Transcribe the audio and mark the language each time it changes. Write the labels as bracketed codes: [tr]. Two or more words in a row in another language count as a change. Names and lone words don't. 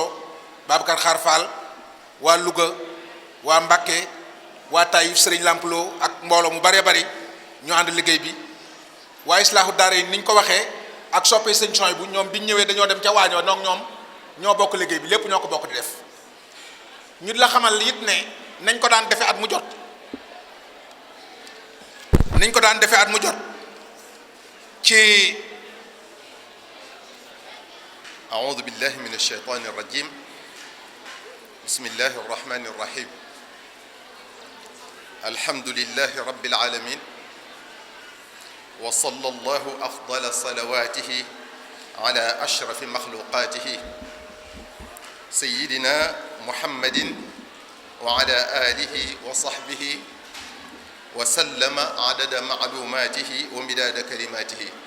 [wo] Babacar Xaar Fall waa Louga waa Mbacke waa Taïf sëriñ Lamplo ak mbooloo mu bëree bëri ñu ànd liggéey bi waa Islaahu Daara yi ni ñu ko waxee ak soppee sëñ Soy bu ñoom biñ ñëwee dañoo dem ca waañoo donc ñoom ñoo bokk liggéey bi lépp ñoo ko bokk di def ñu la xamal it ne nañ ko daan defee at mu jot nañ ko daan defee at mu jot ci [ar] أعوذ بالله من الشيطان الرجيم بسم الله الرحمن الرحيم الحمد لله رب العالمين وصلى الله أفضل صلواته على أشرف مخلوقاته سيدنا محمد وعلى آله وصحبه وسلم عدد معلوماته ومداد كلماته